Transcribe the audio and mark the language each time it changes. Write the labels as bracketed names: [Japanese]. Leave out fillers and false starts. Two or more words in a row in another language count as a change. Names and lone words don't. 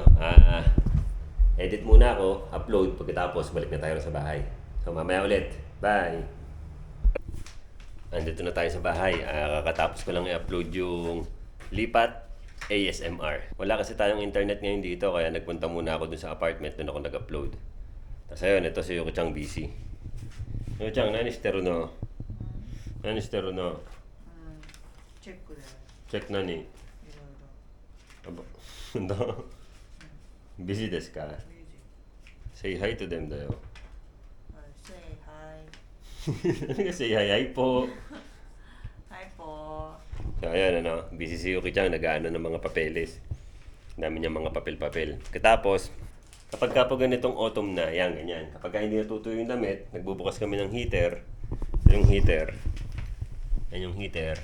[Filipino] Edit muna ako, upload, pagkatapos balik na tayo sa bahay. So, mamaya ulit. Bye! Andito na tayo sa bahay. Kakatapos ko lang i-upload yung lipat ASMR. Wala kasi tayong internet ngayon dito, kaya nagpunta muna ako dun sa apartment, dun ako nag-upload. [Japanese] Tapos ayun, ito si Yuki-chan busy. Yuki-chan, 何してるの? 何してるの? チェックで Check 何? いろいろ [Filipino] Ano? [Japanese] Busy ですか? ミュージ [English] Say hi to them [Japanese] だよ。 [English] say hi [Filipino] Say hi po. hi po So ayan, busy si Yuki-chan, nag-aano ng mga papeles. Dami niyang mga papel-papel. Katapos, kapag ganitong autumn na, yan, ganyan. Kapag hindi natutuyo yung damit, nagbubukas kami ng heater. Ito yung heater. Yan yung heater.